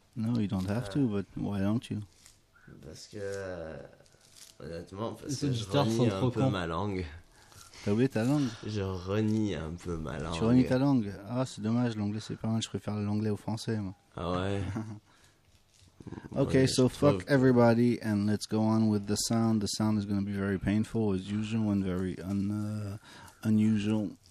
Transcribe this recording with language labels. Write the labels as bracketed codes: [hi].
[en] No, you don't have to, but why don't you? [fr] parce que honnêtement, parce que je renie un peu ma langue. T'as oublié ta langue? Je renie un peu ma langue. Tu renies ta langue? Ah, c'est dommage, l'anglais c'est pas mal, je préfère l'anglais au français, moi. Ah ouais? [en] Ok, ouais, so fuck trouve... everybody and let's go on with the sound. The sound is going to be very painful as usual and very unusual.